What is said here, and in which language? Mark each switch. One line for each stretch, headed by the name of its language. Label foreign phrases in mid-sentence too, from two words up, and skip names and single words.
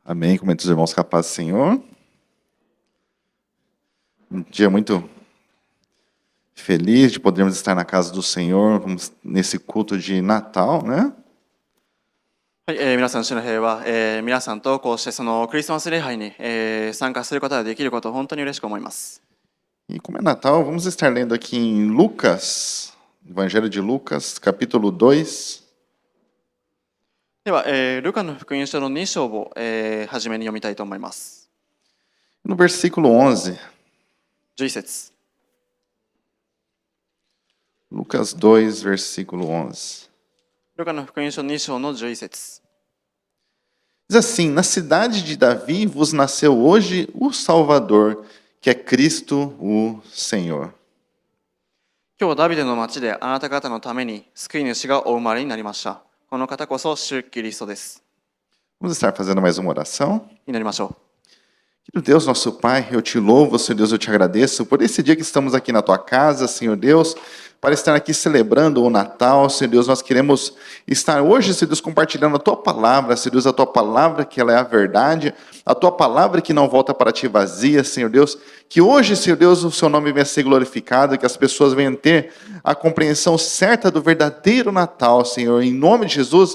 Portuguese: Amém. Comenta os irmãos com a paz do Senhor. Um dia muito feliz de podermos estar na casa do Senhor, nesse culto de Natal, né?
Japanese: はい、皆さん、主の平和、皆さんとこうしてそのクリスマス礼拝に、参加することができることを本当に嬉しく思います。
Portuguese: E como é Natal, vamos estar lendo aqui em Lucas, Evangelho de Lucas, capítulo 2.
Japanese: では、ルカの福音書の2章を、初めに読みたいと思います。
Portuguese: No versículo 11,
Japanese: 11節。
Portuguese: Lucas 2, versículo 11.
Japanese: ルカの福音書2章の11節。
Portuguese: Diz assim: Na cidade de Davi vos nasceu hoje o Salvador, que é Cristo o Senhor.
Japanese: 今日ダビデの町であなた方のために救い主がお生まれになりました。この方こそ主キリストです。
Portuguese: Vamos estar fazendo mais uma oração?
Japanese: 祈りましょう。
Portuguese: Querido Deus, nosso Pai, eu te louvo, Senhor Deus, eu te agradeço por esse dia que estamos aqui na tua casa, Senhor Deus, para estar aqui celebrando o Natal, Senhor Deus, nós queremos estar hoje, Senhor Deus, compartilhando a tua palavra, Senhor Deus, a tua palavra que ela é a verdade, a tua palavra que não volta para ti vazia, Senhor Deus, que hoje, Senhor Deus, o seu nome venha ser glorificado, que as pessoas venham ter a compreensão certa do verdadeiro Natal, Senhor, em nome de Jesus.